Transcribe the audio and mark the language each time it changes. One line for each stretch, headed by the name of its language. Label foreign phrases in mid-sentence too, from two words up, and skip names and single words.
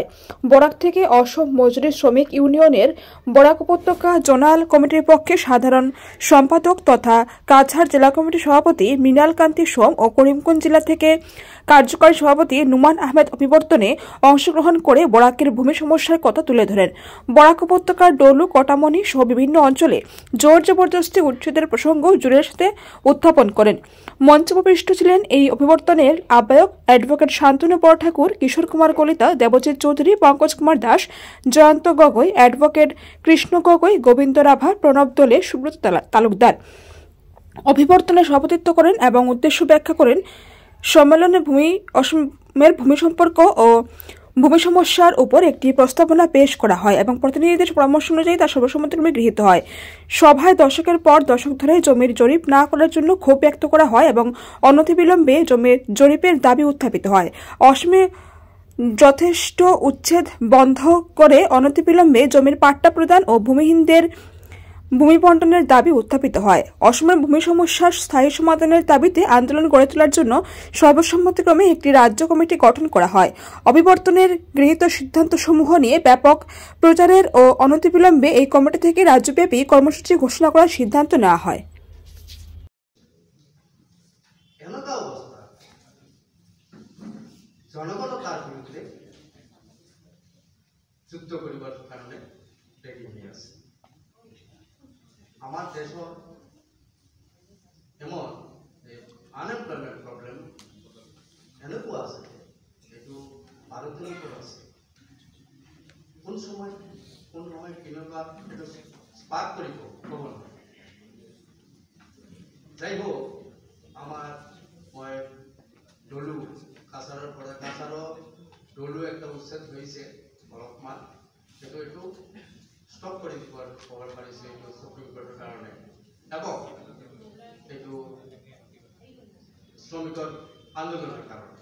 Bangla: বরাক থেকে অসম মজুরি শ্রমিক ইউনিয়নের বরাক উপত্যকা জোনাল কমিটির পক্ষে সাধারণ সম্পাদক তথা কাছাড় জেলা কমিটির সভাপতি মৃণাল কান্তি সোম ও করিমগঞ্জ জেলা থেকে কার্যকরী সভাপতি নুমান আহমেদ অভিবর্তনে অংশগ্রহণ করে বরাকের ভূমি সমস্যার কথা তুলে ধরেন। বরাক উপত্যকার ডলু কটামনি সহ বিভিন্ন অঞ্চলে জোর জবরদস্তি উচ্ছেদের প্রসঙ্গ জুড়ে সাথে উত্থাপন করেন। মঞ্চপৃষ্ঠ ছিলেন এই অভিবর্তনের আহ্বায়ক অ্যাডভোকেট শান্তনু বরঠাকুর, কিশোর কুমার কলিতা, দেবজিৎ চৌধুরী, পঙ্কজ কুমার দাস, জয়ন্ত গগৈ, অ্যাডভোকেট কৃষ্ণ গগৈ, গোবিন্দ রাভা, প্রণব দোলে, সুব্রত তালুকদার। অভিবর্তনে সভাপতিত্ব করেন এবং উদ্দেশ্য ব্যাখ্যা করেন। সম্মেলনে অসমের ভূমি সম্পর্ক ও ভূমি সমস্যার উপর একটি প্রস্তাবনা পেশ করা হয় এবং প্রতিনিধিদের পরামর্শ অনুযায়ী তা সর্বসম্মতিক্রমে গৃহীত হয়। সভায় দশকের পর দশক ধরে জমির জরিপ না করার জন্য ক্ষোভ ব্যক্ত করা হয় এবং অনতিবিলম্বে জমির জরিপের দাবি উত্থাপিত হয়। অসমে যথেষ্ট উচ্ছেদ বন্ধ করে অনতিবিলম্বে জমির পাট্টা প্রদান ও ভূমিহীনদের ভূমি বণ্টনের দাবি উত্থাপিত হয়। অসমের ভূমি সমস্যার স্থায়ী সমাধানের দাবিতে আন্দোলন গড়ে তোলার জন্য সর্বসম্মতিক্রমে একটি রাজ্য কমিটি গঠন করা হয়। অভিবর্তনের গৃহীত সিদ্ধান্তসমূহ নিয়ে ব্যাপক প্রচারের ও অনতিবিলম্বে এই কমিটি থেকে রাজ্যব্যাপী কর্মসূচি ঘোষণা করার সিদ্ধান্ত নেওয়া হয়।
Assamese: আমার দেশত এমন
English: unemployment problem
Assamese: এনেকুৱা আছে, এইটো ভাৰততো আছে। কোন সময় কেনেকুৱা এইটো স্পাৰ্ক কৰিব ক'ব নোৱাৰে। যাই হোক, আমাৰ মই ডলু কাছাৰৰ পৰা ডলু একটা উচ্ছেদ হৈছে অলপমান, এইটো স্টপ কৰি দিবৰ খবৰ পাৰিছে এইটো
English: Supreme Courtৰ
Assamese: কাৰণে এবং এইটো শ্ৰমিকৰ আন্দোলনৰ কাৰণে।